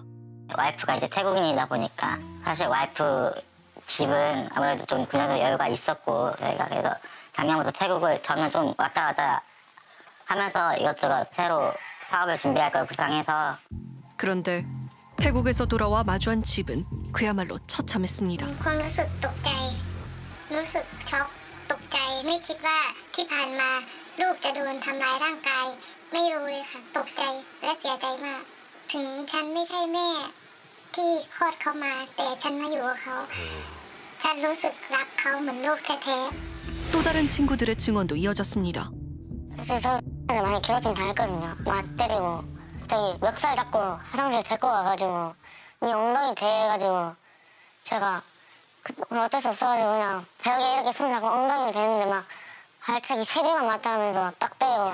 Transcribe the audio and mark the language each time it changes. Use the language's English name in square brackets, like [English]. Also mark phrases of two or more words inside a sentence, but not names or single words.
[Korean] 와이프가 이제 태국인이다 보니까 사실 와이프 집은 아무래도 좀 그녀도 여유가 있었고 저희가 그래서 작년부터 태국을 저는 좀 왔다 갔다 하면서 이것저것 새로 사업을 준비할 걸 구상해서. 그런데 태국에서 돌아와 마주한 집은 그야말로 처참했습니다. [Thai] ความรู้สึกตกใจรู้สึกช็อกตกใจไม่คิดว่าที่ผ่านมาลูกจะโดนทำร้ายร่างกายไม่รู้เลยค่ะตกใจและเสียใจมากถึงฉันไม่ใช่แม่ที่คลอดเขามาแต่ฉันมาอยู่กับเขาฉันรู้สึกรักเขาเหมือนลูกแท้ๆ [Korean] 또 다른 친구들의 증언도 이어졌습니다. 사실 저는 많이 괴롭힘 당했거든요. 막 때리고 갑자기 멱살 잡고 화장실 데리고 와가지고 네 엉덩이 베가지고 제가 어쩔 수 없어가지고 그냥 벽에 이렇게 손 잡고 엉덩이를 대는데 막 발차기 3대만 맞다 하면서 딱 때리고.